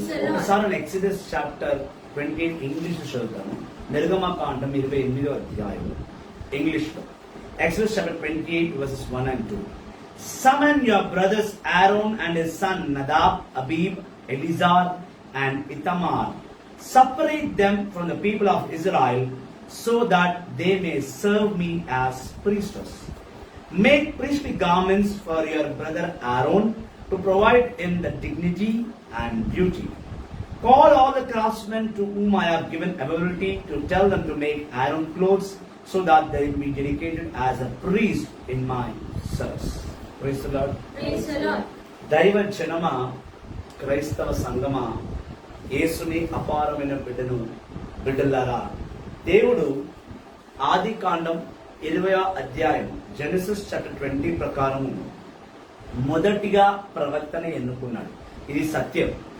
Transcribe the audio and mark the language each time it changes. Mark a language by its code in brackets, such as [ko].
[te] ఒకసారి exodus chapter 28 English చదువుతాను. నిర్గమకాండం 28వ అధ్యాయం ఇంగ్లీష్ లో. [en] Exodus chapter 28 verses 1 and 2. Summon your brothers Aaron and his son Nadab, Abib, Eleazar and Ithamar. Separate them from the people of Israel so that they may serve me as priests. Make priestly garments for your brother Aaron to provide him the dignity and beauty. Call all the craftsmen to whom I have given ability to tell them to make Aaron clothes so that they will be dedicated as a priest in my service. Praise the Lord. Praise the Lord. [te] దైవ జనమ, క్రైస్తవ సంగమ, యేసుని అపారమైన బిడ్డలారా, దేవుడు ఆది కాండం 20వ అధ్యాయం Genesis chapter 20 ప్రకారము మొదటిగా ప్రవక్తని ఎన్నుకున్నాడు. ఇది సత్యం.